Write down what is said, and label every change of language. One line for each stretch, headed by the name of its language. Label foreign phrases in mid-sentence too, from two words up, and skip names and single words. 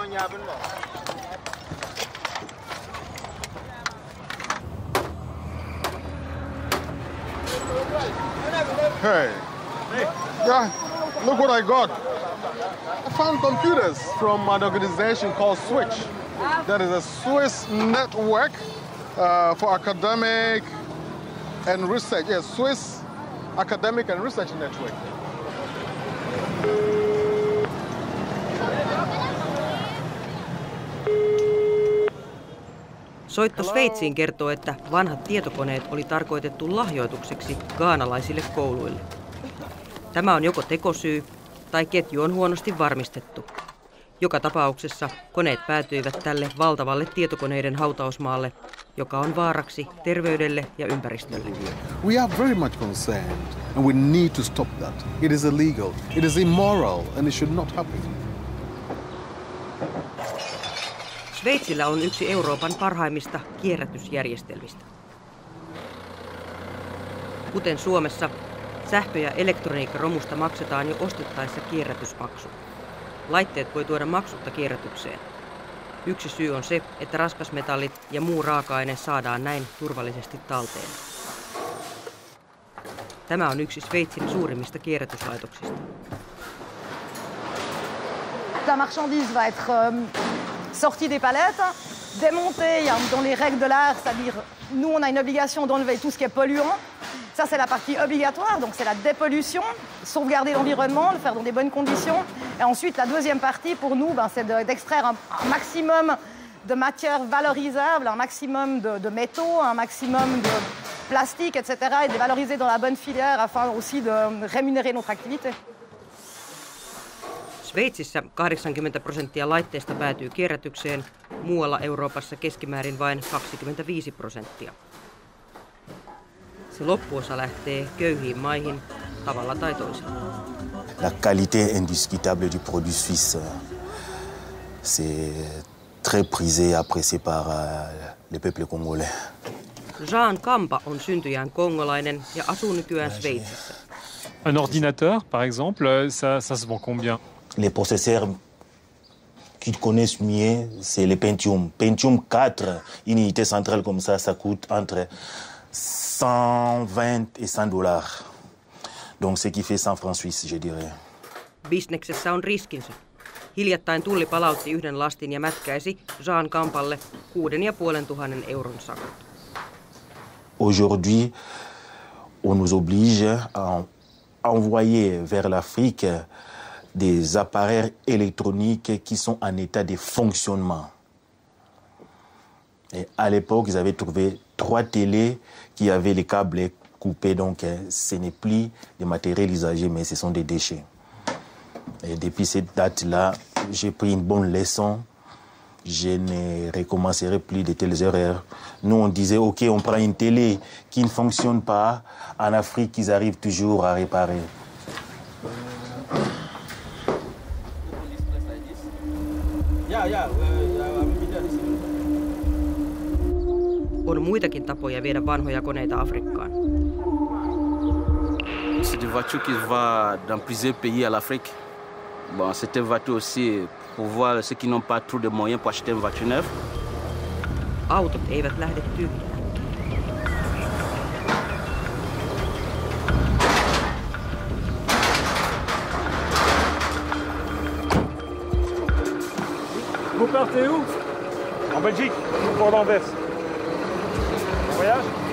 English: Hey, yeah, look what I got. I found computers from an organization called Switch. That is a Swiss network for academic and research. Yes, Swiss Academic and Research Network.
Finnish: Soitto Sveitsiin kertoo, että vanhat tietokoneet oli tarkoitettu lahjoitukseksi ghanalaisille kouluille. Tämä on joko tekosyy tai ketju on huonosti varmistettu. Joka tapauksessa koneet päätyivät tälle valtavalle tietokoneiden hautausmaalle, joka on vaaraksi terveydelle ja ympäristölle.
English: We are very much concerned and we need to stop that. It is illegal, it is immoral and it should not happen.
Finnish: Sveitsillä on yksi Euroopan parhaimmista kierrätysjärjestelmistä. Kuten Suomessa, sähkö- ja elektroniikkaromusta maksetaan jo ostettaessa kierrätysmaksu. Laitteet voi tuoda maksutta kierrätykseen. Yksi syy on se, että raskasmetallit ja muu raaka-aine saadaan näin turvallisesti talteen. Tämä on yksi Sveitsin suurimmista kierrätyslaitoksista.
French: La marchandise va être sortie des palettes, démontée dans les règles de l'art, c'est-à-dire nous on a une obligation d'enlever tout ce qui est polluant. Ça c'est la partie obligatoire, donc c'est la dépollution, sauvegarder l'environnement, le faire dans des bonnes conditions. Et ensuite la deuxième partie pour nous, c'est d'extraire un maximum de matières valorisables, un maximum de métaux, un maximum de plastique, etc. et de les valoriser dans la bonne filière afin aussi de rémunérer notre activité.
Finnish: Sveitsissä 80% laitteista päätyy kierrätykseen, muualla Euroopassa keskimäärin vain 25%. Se loppuosa lähtee köyhiin maihin, tavalla tai toisella.
French: La qualité indiscutable du produit suisse, c'est très prisé et apprécié par le peuple congolais.
Finnish: Jean Kampa on syntyjään kongolainen ja asuu nykyään Sveitsissä.
French: Un ordinateur, par exemple, ça se vend combien? Les processeurs qu'ils connaissent mieux, c'est le Pentium. Pentium 4, une unité centrale comme ça coûte entre 120 et 100 $. Donc ce qui fait 100 francs suisses, je dirais.
Finnish: Bisneksessä on riskinsä. Hiljattain Tulli palautti yhden lastin ja mätkäisi Jean Kampalle 6 500 euron sakot.
French: Aujourd'hui, on nous oblige à envoyer vers l'Afrique des appareils électroniques qui sont en état de fonctionnement. Et à l'époque, ils avaient trouvé 3 télés qui avaient les câbles coupés, donc ce n'est plus des matériels usagés, mais ce sont des déchets. Et depuis cette date-là, j'ai pris une bonne leçon. Je ne recommencerai plus de telles erreurs. Nous, on disait, OK, on prend une télé qui ne fonctionne pas. En Afrique, ils arrivent toujours à réparer.
Finnish: On muitakin tapoja viedä vanhoja koneita Afrikkaan.
French: C'est des voitures qui vont dans plusieurs pays à l'Afrique. Bon, c'est une voiture aussi pour voir ceux qui n'ont pas trop de moyens pour acheter une voiture neuve.
Finnish: Autot eivät lähde tyhjään.
French: Vous partez où? En Belgique, pour l'Anvers. Voyage?